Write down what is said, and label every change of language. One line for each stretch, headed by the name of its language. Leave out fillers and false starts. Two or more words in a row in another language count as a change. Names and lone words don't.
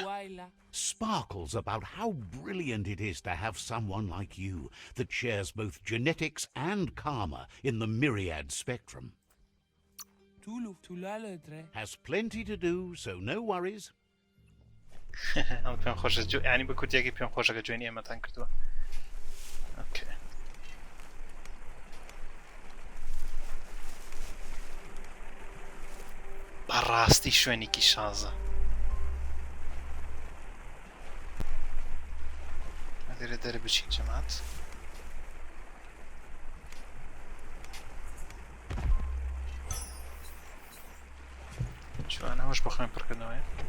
English: Sparkles about how brilliant it is to have someone like you that shares both genetics and karma in the myriad spectrum. Has plenty to do, so no worries.
Central Kurdish: ئەم پێم خۆشە ینی بە کورتێکی پێم خۆشەکە جوێنی ئێمەتان کردووە ئۆکێ بەڕاستی شوێنێکی شازە لێرە دەرە بچین جەمات جوانە هەوش بە خوێن پڕکردنەوەیە